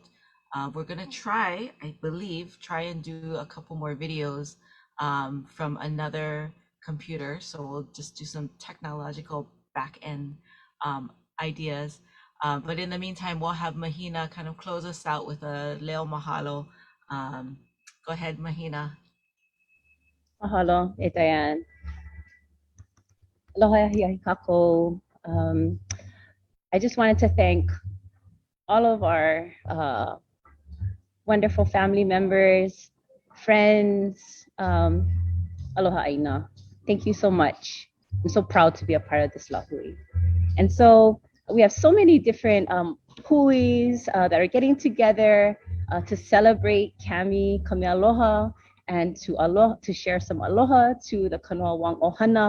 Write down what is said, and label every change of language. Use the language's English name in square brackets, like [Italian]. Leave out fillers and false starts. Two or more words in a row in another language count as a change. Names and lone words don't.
[English] We're gonna try, I believe, and do a couple more videos from another computer. So we'll just do some technological back end ideas. But in the meantime, we'll have Mahina kind of close us out with a [Hawaiian] leo mahalo. [English] Go ahead, Mahina. [Hawaiian] Mahalo, Itayan. Aloha, kako. [English] I just wanted to thank all of our wonderful family members, friends. [Hawaiian] Aloha Aina. [English] Thank you so much. I'm so proud to be a part of this lahui. And so we have so many different huis that are getting together to celebrate Cami Aloha and to share some aloha to the Kanoa Wong ʻOhana.